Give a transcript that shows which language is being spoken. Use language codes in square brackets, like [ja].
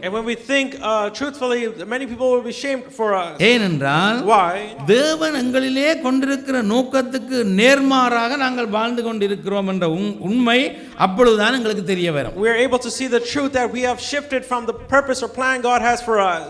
[en] And when we think truthfully, many people will be shamed for us. [ta] ஏனென்றால் தேவன் எங்களிலே கொண்டிருக்கிற நோக்கத்துக்கு நேர்மாறாக நாங்கள் வாழ்ந்து கொண்டிருக்கிறோம் என்ற உண்மை அப்பொழுதுதான் எங்களுக்கு தெரிய வரும். [en] We are able to see the truth that we have shifted from the purpose or plan God has for us.